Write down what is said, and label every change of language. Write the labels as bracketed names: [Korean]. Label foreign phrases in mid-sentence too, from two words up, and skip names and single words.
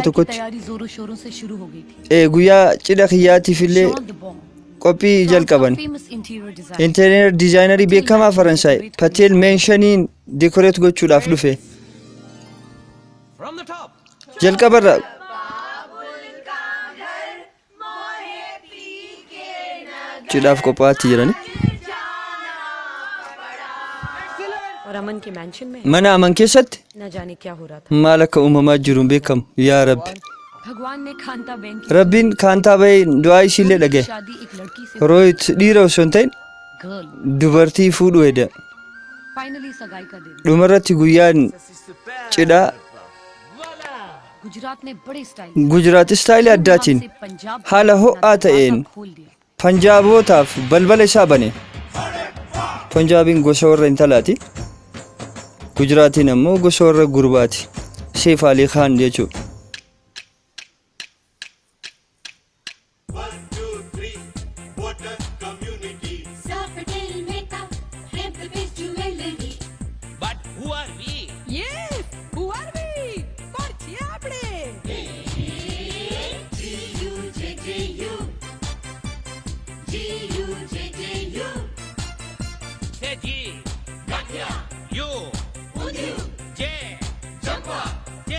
[Hindi] सगाई की [Oromo] tokkotti [Hindi] तैयारी जोरों शोरों से शुरू हो गई थी [Oromo] guyyaa cidha kiyyaatiif illee Jean de Bon, qophii jalqaban. [English] famous interior designer, [Oromo] Interior dizaayinerii beekamaa Faransaay Patel Menshaniin dekoreet gochuudhaaf dhufe. [English] From the top. [Oromo] Jalqabarra cidhaaf qophaa'aa jirani. [Hindi] और अमन के मैंशन में [Oromo] mana aman keessatti [Hindi] न जाने क्या हो रहा था। [Oromo] maal akka uumamaa jiru hin beekamu yaa rabbi. [Hindi] भगवान ने कांता बहन की [Oromo] Rabbiin kaantaa bahee du'aa ishiillee dhagaye. [Hindi] शादी एक लड़की से [Oromo] Rohit dhiira osoo hin ta'in [Hindi] गर्ल [Oromo] dubartii fuudhu edda. [Hindi] फाइनली सगाई का दिन [Oromo] Dhumarratti guyyaan cidhaa [Hindi] गुजरात ने बड़े स्टाइल [Oromo] Gujraat istaayilii addaatiin [Hindi] से पंजाब [Oromo] haala ho'aa ta'een [Hindi] खोल दिया। [Oromo] Panjaabotaaf balbala isaa bane. Panjaabiin gosa warra intalaati. Gujraatiin ammoo gosa warra gurbaati. Seef Alii Khaan jechuudha. [English] But who are we? Yes, who are we? [Gujarati] કોણ છીએ આપણે? [English] Say G. You. J. J.